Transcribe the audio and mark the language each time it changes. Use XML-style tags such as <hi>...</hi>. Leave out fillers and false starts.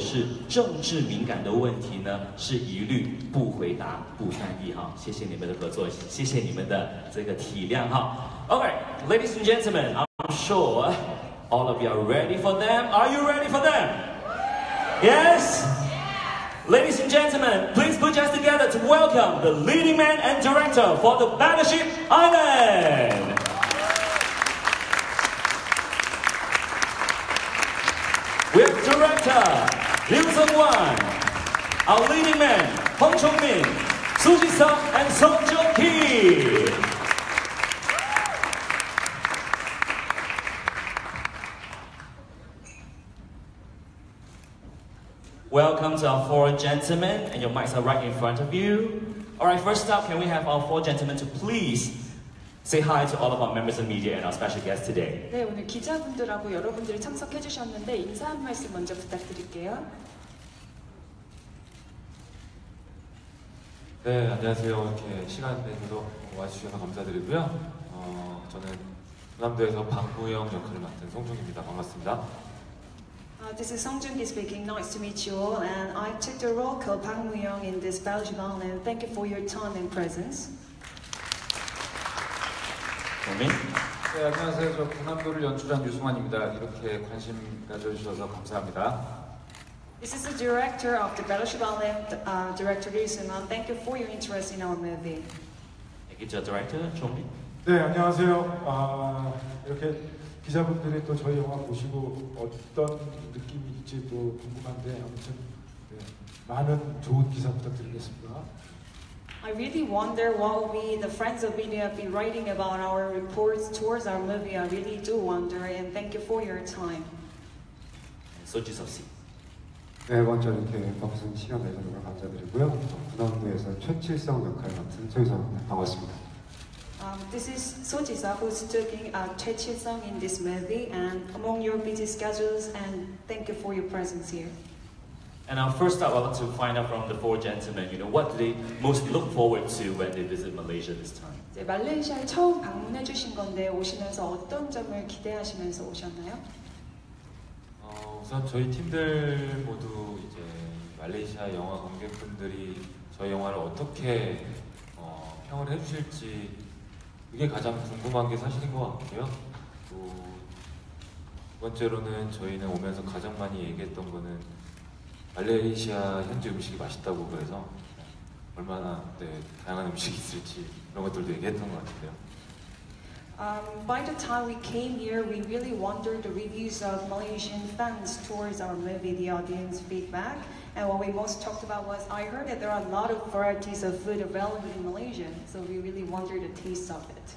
<zh>是政治敏感的问题呢，是一律不回答、不翻译哈。谢谢你们的合作，谢谢你们的这个体谅哈。</zh> <en>Okay, ladies and gentlemen, I'm sure all of you are ready for them. Are you ready for them? Yes? Ladies and gentlemen, please put your hands together to welcome the leading man and director for the Battleship Island. We have director Liu Seung-wan, our leading man Hong Chong-min, Soo Ji-seok, and Song Joong-ki. Welcome to our four gentlemen, and your mics are right in front of you. Alright, first up, can we have our four gentlemen to please say hi to all of our members of media and our special guests today.</en> <ko>네, 오늘 기자분들하고 여러분들이 참석해 주셨는데 인사 한 말씀 먼저 부탁드릴게요. 네, 안녕하세요. 이렇게 시간 내서 와주셔서 감사드리고요. 저는 군함도에서 박무영 역할을 맡은 송중입니다. 반갑습니다.</ko> <en>This is Song Joong-ki speaking. Nice to meet you all. And I took the role called Park Moo-young in this Battleship Island. Thank you for your time and presence.</en> <ko>네, 안녕하세요. 저 군함도를 연출한 유승환입니다. 이렇게 관심 가져주셔서 감사합니다.</ko> <en>This is the director of the Battleship Island, Director Lee Seung-wan. Thank you for your interest in our movie. Thank you to our director, Chong-min.</en> <ko>네, 안녕하세요. 이렇게 기자분들이 또 저희 영화 보시고 어떤 느낌일지 또 궁금한데 아무튼 네, 많은 좋은 기사 부탁드리겠습니다.</ko> <en>I really wonder what will be the friends of media be writing about our reports towards our movie. I really do wonder, and thank you for your time.</en> <ko>Soo Ji-seok 씨. 네, 먼저 이렇게 방송 시간 내주셔서 감사드리고요. 군함도에서 최칠성 역할 맡은 소희성입니다. 반갑습니다.</ko> <en>This is Soo Ji-seok who's taking Choi Chil-sung in this movie, and among your busy schedules, and thank you for your presence here. And first up, I want to find out from the four gentlemen, what do they most look forward to when they visit Malaysia this time?</en> <ko>이제 말레이시아에 처음 방문해 주신 건데 오시면서 어떤 점을 기대하시면서 오셨나요? 우선 저희 팀들 모두 이제 말레이시아 영화 관객분들이 저희 영화를 어떻게 평을 해주실지 그게 가장 궁금한 게 사실인 것 같고요. 또 두 번째로는 저희는 오면서 가장 많이 얘기했던 거는 말레이시아 현지 음식이 맛있다고 그래서 얼마나 다양한 음식이 있을지 그런 것들도 얘기했던 것 같은데요.</ko> <en>By the time we came here, we really wondered the reviews of Malaysian fans towards our movie, the audience feedback. And what we most talked about was, I heard that there are a lot of varieties of food available in Malaysia, so we really wondered the taste of it.</en>